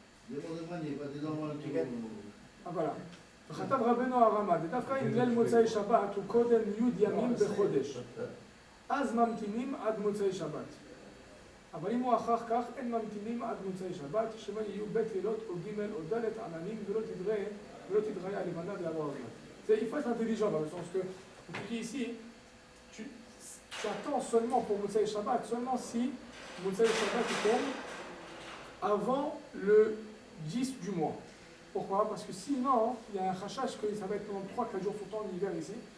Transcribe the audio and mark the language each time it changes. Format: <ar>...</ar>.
<fr>Demandez-moi, il n'y a pas des enfants qui Ah voilà.</fr> <he>וכתב רבנו הרמ"א, דווקא אם ליל מוצאי שבת הוא קודם י' ימים בחודש, אז ממתינים עד מוצאי שבת. אבל אם הוא אחר כך, אין ממתינים עד מוצאי שבת, שמא יהיו ב' לילות או ג' או ד' עננים ולא תדריה הלבנה ויעבור הזמן.</he> <fr>Il faut être intelligent dans le sens que, tu dis ici, tu attends seulement pour Motsaï Shabbat, seulement si Motsaï Shabbat tombe avant le 10 du mois. Pourquoi? Parce que sinon, il y a un chachash que ça va être pendant 3-4 jours, surtout en hiver ici.</fr>